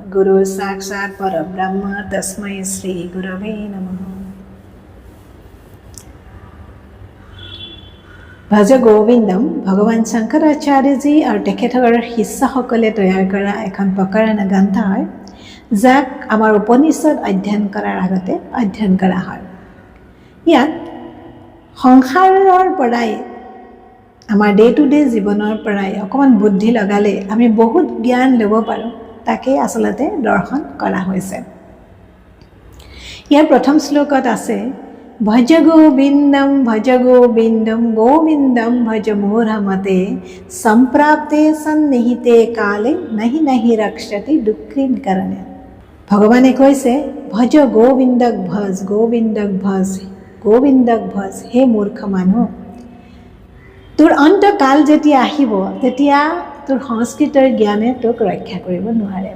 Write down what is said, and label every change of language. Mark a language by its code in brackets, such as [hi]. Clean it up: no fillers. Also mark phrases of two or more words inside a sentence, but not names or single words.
[sa] गुरु साक्षात् परब्रह्म तस्मै श्री गुरवे नमः। [as] ভজ গোবিন্দম ভগৱান শংকৰাচাৰ্যজী আৰু তেখেতৰ শিষ্যসকলে তৈয়াৰ কৰা এখন প্ৰকৰণ গ্ৰন্থ হয়, যাক আমাৰ উপনিষদ অধ্যয়ন কৰাৰ আগতে অধ্যয়ন কৰা হয়। ইয়াত সংসাৰৰ পৰাই আমাৰ [en] day to day [as] জীৱনৰ পৰাই অকণমান বুদ্ধি লগালে আমি বহুত জ্ঞান ল'ব পাৰোঁ, তাকেই আচলতে দৰ্শন কৰা হৈছে। ইয়াৰ প্ৰথম শ্লোকত আছে, [sa] ভজ গোবিন্দম গোবিন্দম ভজ মূঢ়মতে সম্প্ৰাপ্তে সন্নিহিতে কালে নহি নহি ৰক্ষতি দুঃখীন কাৰণে। [as] ভগৱানে কৈছে, ভজ গোবিন্দক ভজ, হে মূৰ্খ মানুহ, তোৰ অন্তকাল যেতিয়া আহিব তেতিয়া তোৰ সংস্কৃতৰ জ্ঞানে তোক ৰক্ষা কৰিব নোৱাৰে।